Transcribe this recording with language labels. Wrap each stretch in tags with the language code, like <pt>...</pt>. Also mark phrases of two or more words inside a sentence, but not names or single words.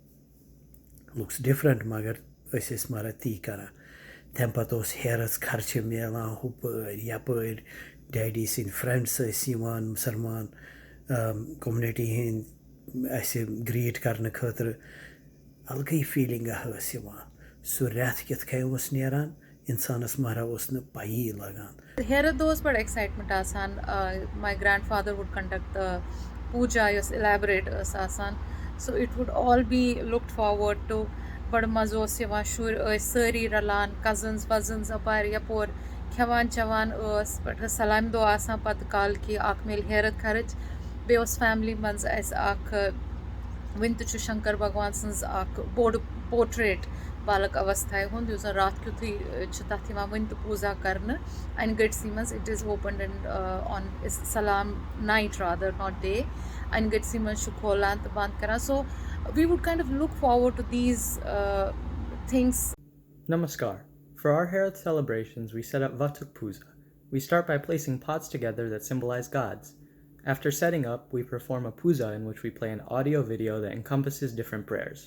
<en>looks different</en> <ks>مگر أسۍ ٲسۍ مَران تی کَران تَمہِ پَتہٕ اوس ہیرَس خرچہٕ میلان ہُپٲرۍ یَپٲرۍ ڈیڈی سٕنٛدۍ فرٛٮ۪نٛڈٕس ٲسۍ یِوان مُسلمان کوٚمنِٹی ہِنٛدۍ اَسہِ گرٛیٖٹ کَرنہٕ خٲطرٕ اَلگٕے فیٖلِنٛگا ٲس یِوان سُہ رٮ۪تھ کِتھ کٔنۍ اوس نیران اِنسانَس مَرا اوس نہٕ پَیی لَگان ہیرَت دۄہ اوس بَڑٕ ایٚکسایٹمٮ۪نٛٹ آسان</ks> <en>my grandfather would conduct</en> <ks>پوٗجا یۄس اِلیبریٹ ٲس آسان</ks> <en>so it would all be looked forward to</en> <ks>بَڑٕ مَزٕ اوس یِوان شُرۍ ٲسۍ سٲری رَلان کَزٕنٕز وَزٕنٕز اَپارِ یَپور کھٮ۪وان چٮ۪وان ٲس پٮ۪ٹھٕ سَلامہِ دۄہ آسان پَتہٕ کالکی اَکھ میلہِ ہیرَت خرٕچ بیٚیہِ اوس فیملی منٛز اَسہِ اَکھ وٕنہِ تہِ چھُ شنکر بھگوان سٕنٛز اَکھ بوٚڑ پوٹرٛیٹ بالک اवस्थایہِ ہُنٛد یُس زَن راتھ کیُتھُے چھِ تَتھ یِوان وٕنہِ تہِ پوٗزا کَرنہٕ اَنہِ گٔٹسٕے منٛز</ks> <en>it is opened and on Salam night rather not day</en> <ks>اَنہِ گٔٹسٕے منٛز چھُ کھولان تہٕ بنٛد کَران سو</ks> <en>we would kind of look forward to these things. Namaskar. For our Herat celebrations, we set up Vatak Puja. We start by placing pots together that symbolize gods. After setting up, we perform a puja in which we play an audio video that encompasses different prayers.</en>